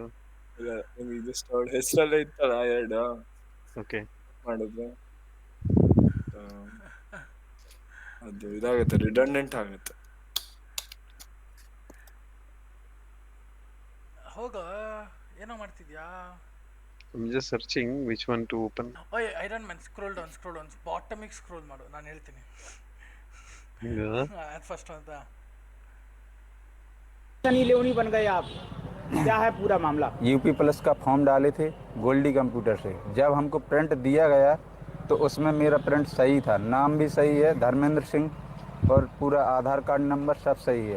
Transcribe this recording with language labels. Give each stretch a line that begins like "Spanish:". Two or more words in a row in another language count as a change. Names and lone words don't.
Kannada: ಜಸ್ಟ್ ಅವಳ ಹೆಸರಲ್ಲೇ ಇತ್ತಲ್ಲ ಎರಡು ಓಕೆ. ಮಾಡಿದ್ರೆ ಅದು ಇದಾಗುತ್ತೆ, ರಿಡಂಡೆಂಟ್ ಆಗುತ್ತೆ. ಹೋಗ, ಏನೋ ಮಾಡ್ತಿದ್ಯಾ?
English: I'm just searching which one to open.
Kannada: ಓಯ್ ಐರನ್ ಮ್ಯಾನ್,
English: scroll down
Kannada: ಬಾಟಮಿಗೆ ಸ್ಕ್ರೋಲ್ ಮಾಡು, ನಾನು ಹೇಳ್ತೀನಿ. Yeah. ಅದು ಫಸ್ಟ್ ಅಂತ.
Hindi: सनी लियोनी बन गए आप, क्या है पूरा मामला? यूपी प्लस का फॉर्म डाले थे गोल्डी कंप्यूटर से। जब हमको प्रिंट दिया गया तो उसमें मेरा प्रिंट सही था, नाम भी सही है धर्मेंद्र सिंह और पूरा आधार
English: card number
Hindi: सब सही है।